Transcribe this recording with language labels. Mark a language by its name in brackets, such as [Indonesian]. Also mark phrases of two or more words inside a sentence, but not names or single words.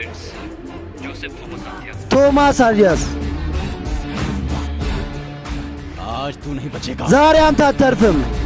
[Amharic] ቶማስ አሊያስ። [Hindi] आज तू नहीं बचेगा। [Amharic] ዛሬ አንተ አተርፍም።